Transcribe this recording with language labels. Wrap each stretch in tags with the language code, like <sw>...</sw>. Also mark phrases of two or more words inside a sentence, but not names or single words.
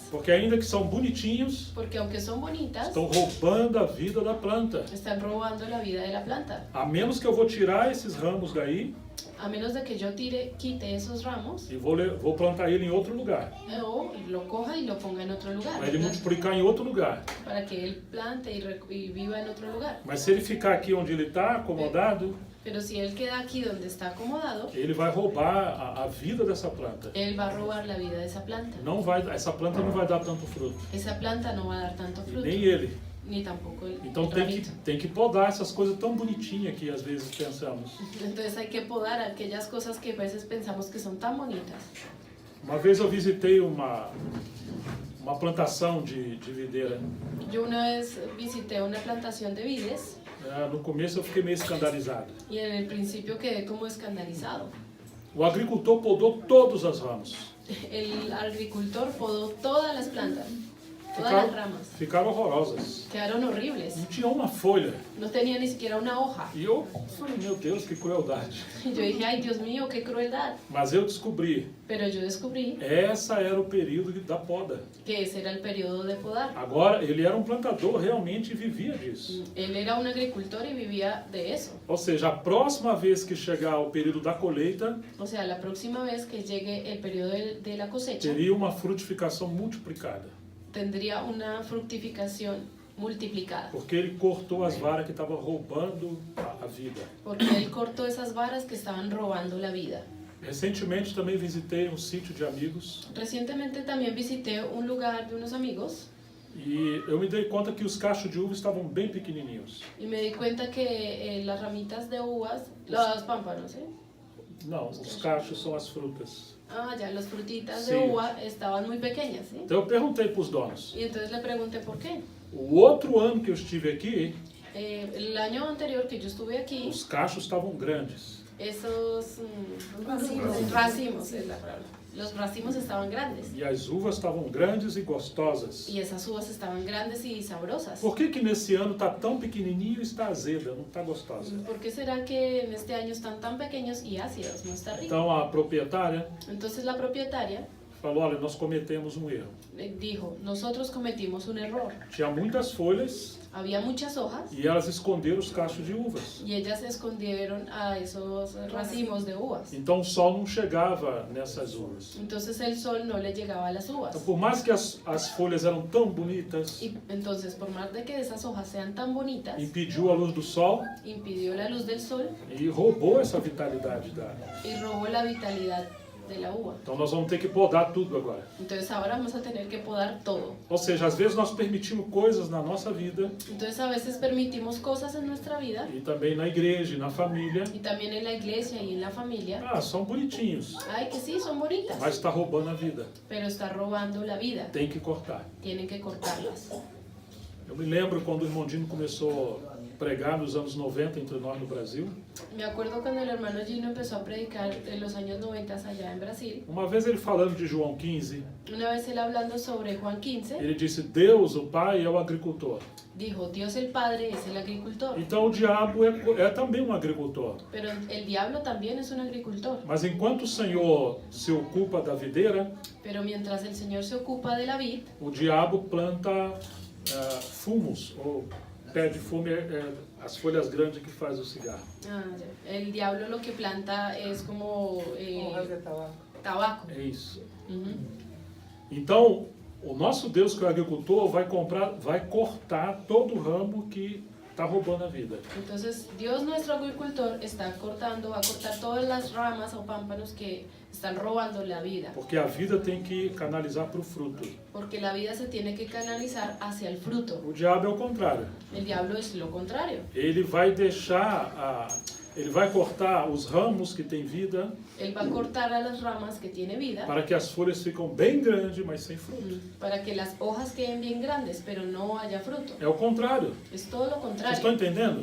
<pt>Porque ainda que são bonitinhos,</pt> <es>porque aunque son bonitas,</es> <pt>estão roubando a vida da planta.</pt> <es>están robando la vida de la planta.</es> <pt>A menos que eu vou tirar esses ramos daí</pt> <es>A menos de que yo quite esos ramos,</es> <pt>e vou plantar ele em outro lugar,</pt> <es>o lo coja y lo ponga en otro lugar,</es> <pt>para ele multiplicar em outro lugar.</pt> <es>para que él plante y viva en otro lugar.</es> <pt>Mas se ele ficar aqui onde ele está, acomodado,</pt> <es>Pero si él queda aquí donde está acomodado,</es> <pt>ele vai roubar a vida dessa planta.</pt> <es>él va a robar la vida de esa planta.</es> <pt>Essa planta não vai dar tanto fruto,</pt> <es>Esa planta no va a dar tanto</es> <pt>e</pt> <es>fruto,</es> <pt>nem ele.</pt> <es>ni tampoco el</es> <pt>Então</pt> <es>ramito.</es> <pt>tem que podar essas coisas tão bonitinhas que às vezes pensamos.</pt> <es>Entonces hay que podar aquellas cosas que a veces pensamos que son tan bonitas.</es> <pt>Uma vez eu visitei uma plantação de videira.</pt> <es>Yo una vez visité una plantación de vides</es> <pt>No começo eu fiquei meio escandalizado.</pt> <es>y en el principio quedé como escandalizado.</es> <pt>O agricultor podou todos os ramos.</pt> <es>El agricultor podó todas las plantas, todas las ramas.</es> <pt>Ficaram horrorosas.</pt> <es>Quedaron horribles.</es> <pt>Não tinha uma folha.</pt> <es>No tenía ni siquiera una hoja.</es> <pt>E eu falei, meu Deus, que crueldade.</pt> <es>Y yo dije, ay Dios mío, qué crueldad.</es> <pt>Mas eu descobri,</pt> <es>Pero yo descubrí</es> <pt>essa era o período da poda.</pt> <es>que ese era el periodo de podar.</es> <pt>Agora, ele era um plantador realmente e vivia disso.</pt> <es>Él era un agricultor y vivía de eso.</es> <pt>Ou seja, a próxima vez que chegar o período da colheita,</pt> <es>O sea, la próxima vez que llegue el periodo de la cosecha,</es> <pt>teria uma frutificação multiplicada.</pt> <es>tendría una fructificación multiplicada.</es> <pt>Porque ele cortou as varas que estavam roubando a vida.</pt> <es>Porque él cortó esas varas que estaban robando la vida.</es> <pt>Recentemente também visitei um sítio de amigos</pt> <es>Recientemente también visité un lugar de unos amigos</es> <pt>e eu me dei conta que os cachos de uva estavam bem pequenininhos.</pt> <es>y me di cuenta que las ramitas de uvas, los pámpanos, ¿eh?</es> <pt>Não, os cachos são as frutas.</pt> <es>Ah, ya, las frutitas Sí. de uva estaban muy pequeñas, ¿sí?</es> <pt>Então eu perguntei para os donos.</pt> <es>Y entonces le pregunté por qué.</es> <pt>O outro ano que eu estive aqui,</pt> <es>El año anterior que yo estuve aquí,</es> <pt>os cachos estavam grandes.</pt> <es>esos racimos es la palabra. Los racimos estaban grandes</es> <pt>E as uvas estavam grandes e gostosas.</pt> <es>y esas uvas estaban grandes y sabrosas.</es> <pt>Por que nesse ano está tão pequenininho e está azeda, não está gostosa?</pt> <es>¿Por qué será que en este año están tan pequeños y ácidos? No está rico.</es> <pt>Então a proprietária</pt> <es>Entonces la propietaria</es> <pt>falou, olha, nós cometemos um erro.</pt> <es>dijo, nosotros cometimos un error.</es> <pt>Tinha muitas folhas</pt> <es>Había muchas hojas</es> <pt>e elas esconderam os cachos de uvas.</pt> <es>y ellas escondieron a esos racimos de uvas.</es> <pt>Então o sol não chegava nessas uvas.</pt> <es>Entonces el sol no le llegaba a las uvas.</es> <pt>Então, por mais que as folhas eram tão bonitas,</pt> <es>Y entonces, por más de que esas hojas sean tan bonitas,</es> <pt>impediu a luz do sol</pt> <es>impidió la luz del sol</es> <pt>e roubou essa vitalidade</pt> <es>y robó la vitalidad de la uva.</es> <pt>Então nós vamos ter que podar tudo agora.</pt> <es>Entonces ahora vamos a tener que podar todo.</es> <pt>Ou seja, às vezes nós permitimos coisas na nossa vida</pt> <es>Entonces a veces permitimos cosas en nuestra vida</es> <pt>e também na igreja e na família.</pt> <es>y también en la iglesia y en la familia.</es> <pt>Ah, são bonitinhos,</pt> <es>Ay, que sí, son bonitas,</es> <pt>mas está roubando a vida.</pt> <es>pero está robando la vida.</es> <pt>Tem que cortar.</pt> <es>Tienen que cortarlas.</es> <pt>Eu me lembro quando o irmão Dino começou a pregar nos anos 90 entre nós no Brasil.</pt> <es>Me acuerdo cuando el hermano Gino empezó a predicar en los años 90 allá en Brasil.</es> <pt>Uma vez ele falando de João 15,</pt> <es>Una vez él hablando sobre Juan 15,</es> <pt>ele disse, Deus, o Pai, é o agricultor.</pt> <es>dijo, Dios el Padre es el agricultor,</es> <pt>Então o diabo é também um agricultor.</pt> <es>pero el diablo también es un agricultor.</es> <pt>Mas enquanto o Senhor se ocupa da videira,</pt> <es>Pero mientras el Señor se ocupa de la vid,</es> <pt>o diabo planta fumos ou pé de fumo é as folhas grandes que faz o cigarro.</pt> <es>Ah, ya. El diablo lo que planta es como Hojas de tabaco. tabaco.</es> <pt>É isso. Ujú. Então, o nosso Deus, que é o agricultor, vai cortar todo o ramo que está roubando a vida.</pt> <es>Entonces, Dios nuestro agricultor va a cortar todas las ramas o pámpanos que están robando la vida.</es> <pt>Porque a vida tem que canalizar para o fruto.</pt> <es>Porque la vida se tiene que canalizar hacia el fruto.</es> <pt>O diabo é o contrário.</pt> <es>El diablo es lo contrario.</es> <pt>Ele vai ele vai cortar os ramos que têm vida</pt> <es>Él va a cortar a las ramas que tiene vida</es> <pt>para que as folhas ficam bem grandes, mas sem fruto.</pt> <es>para que las hojas queden bien grandes, pero no haya fruto.</es> <pt>É o contrário.</pt> <es>Es todo lo</es> <pt>Vocês estão</pt> <es>contrario.</es> <pt>entendendo?</pt>